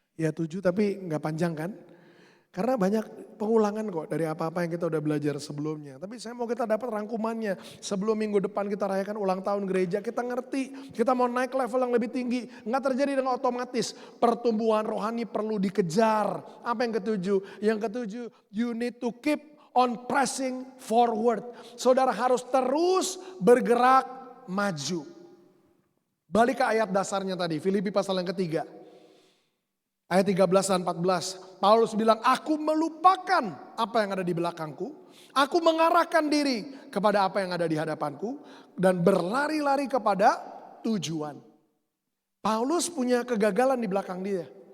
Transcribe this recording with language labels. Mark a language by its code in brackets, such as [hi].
[id] Ya 7 tapi gak panjang kan? Karena banyak pengulangan kok dari apa-apa yang kita udah belajar sebelumnya. Tapi saya mau kita dapat rangkumannya. Sebelum minggu depan kita rayakan ulang tahun gereja, kita ngerti. Kita mau naik level yang lebih tinggi. Nggak terjadi dengan otomatis. Pertumbuhan rohani perlu dikejar. Apa yang ketujuh? Yang ketujuh, [en] you need to keep on pressing forward. [id] Saudara harus terus bergerak maju. Balik ke ayat dasarnya tadi, Filipi pasal yang ketiga. Ayat 13 dan 14, Paulus bilang, aku melupakan apa yang ada di belakangku. Aku mengarahkan diri kepada apa yang ada di hadapanku. Dan berlari-lari kepada tujuan. Paulus punya kegagalan di belakang dia.